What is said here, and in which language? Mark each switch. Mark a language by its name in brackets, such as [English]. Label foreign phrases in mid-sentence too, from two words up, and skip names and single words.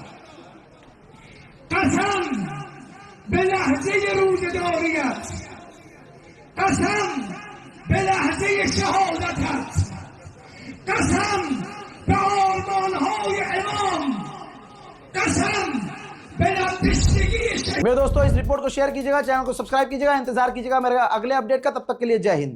[Persian] قسم به لحظه روزداریت، قسم به لحظه شهادتت، قسم به آرمانهای امام، قسم به لب تشنگی [Hindi] मेरे दोस्तों इस रिपोर्ट को शेयर कीजिएगा, चैनल को सब्सक्राइब कीजिएगा, इंतजार कीजिएगा मेरे अगले अपडेट का। तब तक के लिए जय हिंद।